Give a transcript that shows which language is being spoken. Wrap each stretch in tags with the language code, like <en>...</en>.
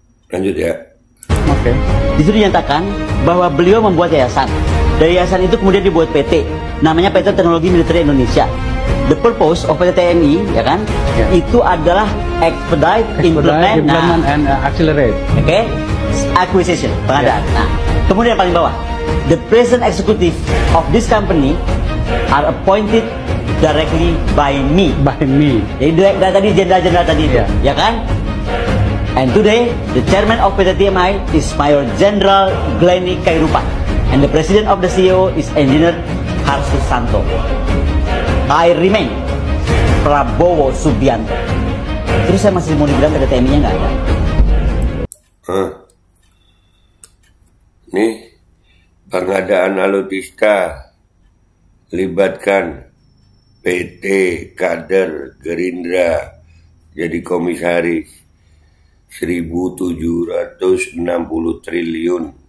<id>Lanjut ya. Oke. Di situ dinyatakan bahwa beliau membuat yayasan. Dari yayasan itu kemudian dibuat PT, namanya PT Teknologi Militer Indonesia.</id> <en>The purpose of PT TNI,</en> <id>ya kan? Itu adalah</id> <en>expedite, implement and accelerate.</en> <id>Oke. Acquisition, pengadaan. Nah, kemudian paling bawah,</id> <en>the present executive of this company are appointed directly by me. By me.</en> <id>Jadi dari tadi jenderal-jenderal tadi itu, ya kan?</id> <en>And today, the chairman of PT TMI is Mayor General Glenny Kairupan, and the president of the CEO is Engineer Harsusanto. I remain Prabowo Subianto.</en> <id>Terus saya masih mau dibilang PT TMI-nya nggak ada. Nih, pengadaan alutsista libatkan PT kader Gerindra jadi komisaris 1.760 triliun.</id>